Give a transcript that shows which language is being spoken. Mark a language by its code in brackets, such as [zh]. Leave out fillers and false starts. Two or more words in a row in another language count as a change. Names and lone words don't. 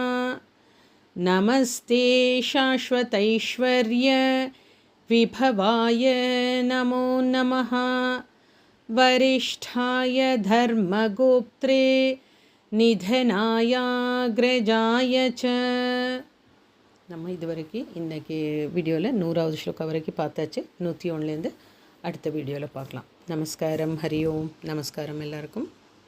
[sa] नमस्ते शाश्वतैश्वर्य विभवाय नमो नमः। वरिष्ठाय धर्मगोप्त्रे निधनायाग्रजाय च। [ta] நம்ம இதுவரைக்கும் இன்றைக்கி வீடியோவில் 100வது ஸ்லோகம் வரைக்கும் பார்த்தாச்சு. 101லேருந்து அடுத்த வீடியோவில் பார்க்கலாம். நமஸ்காரம். ஹரி ஓம். நமஸ்காரம் எல்லாருக்கும்.